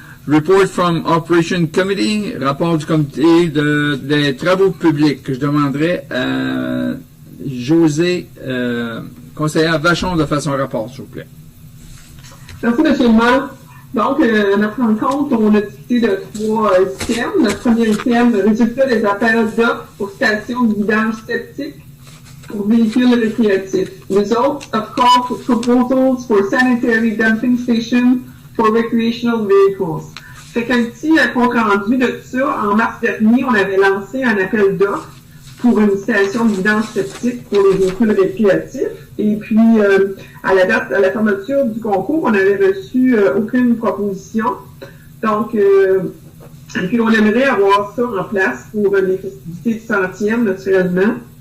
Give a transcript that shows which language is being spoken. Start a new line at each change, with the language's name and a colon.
English: Report from Operation Committee,
French: rapport du comité des travaux publics, que je demanderai à José, conseillère Vachon, de faire son rapport, s'il vous plaît. Merci, M. le maire. Donc, à notre rencontre, on a discuté de 3 thèmes. Notre premier thème, résultat des appels d'offres pour stations de vidange septique pour véhicules récréatifs.
English: Result of call for proposals for sanitary dumping station for recreational vehicles.
French: Fait qu'un petit compte rendu de ça, en mars dernier, on avait lancé un appel d'offres pour une station de vidange septique pour les véhicules récréatifs. Et puis, à la date, à la fermeture du concours, on n'avait reçu aucune proposition. Donc, et puis on aimerait avoir ça en place pour les festivités du 100e, naturellement.